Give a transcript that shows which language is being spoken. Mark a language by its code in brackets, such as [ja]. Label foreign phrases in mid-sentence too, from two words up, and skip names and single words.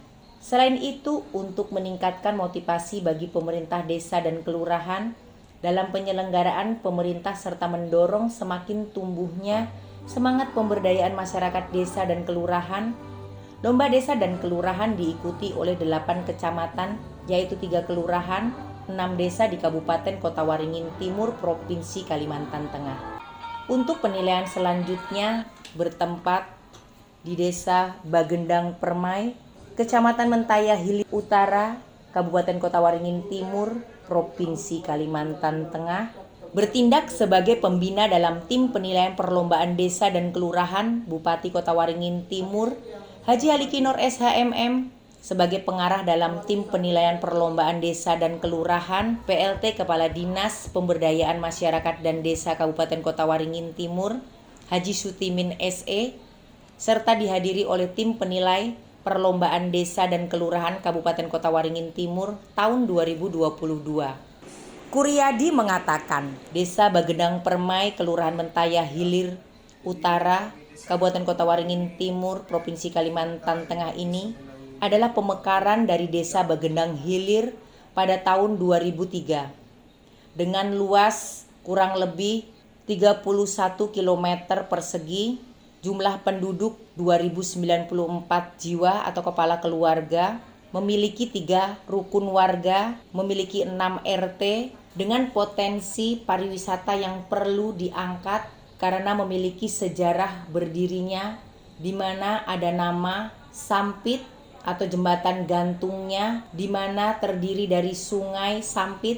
[id] Selain itu, untuk meningkatkan motivasi bagi pemerintah desa dan kelurahan dalam penyelenggaraan pemerintah serta mendorong semakin tumbuhnya semangat pemberdayaan masyarakat desa dan kelurahan, Lomba Desa dan Kelurahan diikuti oleh 8 kecamatan, yaitu 3 kelurahan, 6 desa di Kabupaten Kota Waringin Timur, Provinsi Kalimantan Tengah. Untuk penilaian selanjutnya bertempat di Desa Bagendang Permai, Kecamatan Mentaya Hilir Utara, Kabupaten Kota Waringin Timur, Provinsi Kalimantan Tengah, bertindak sebagai pembina dalam tim penilaian perlombaan desa dan kelurahan Bupati Kota Waringin Timur, Haji Halikinor SHMM, sebagai pengarah dalam tim penilaian perlombaan desa dan kelurahan PLT Kepala Dinas Pemberdayaan Masyarakat dan Desa Kabupaten Kota Waringin Timur, Haji Sutimin SE, serta dihadiri oleh tim penilai perlombaan desa dan kelurahan Kabupaten Kota Waringin Timur tahun 2022. Kuryadi mengatakan, Desa Bagendang Permai, Kelurahan Mentaya Hilir Utara, Kabupaten Kota Waringin Timur, Provinsi Kalimantan Tengah ini adalah pemekaran dari Desa Bagendang Hilir pada tahun 2003 dengan luas kurang lebih 31 km persegi, jumlah penduduk 2094 jiwa atau kepala keluarga, memiliki 3 rukun warga, memiliki 6 RT dengan potensi pariwisata yang perlu diangkat karena memiliki sejarah berdirinya di mana ada nama Sampit atau jembatan gantungnya di mana terdiri dari Sungai Sampit.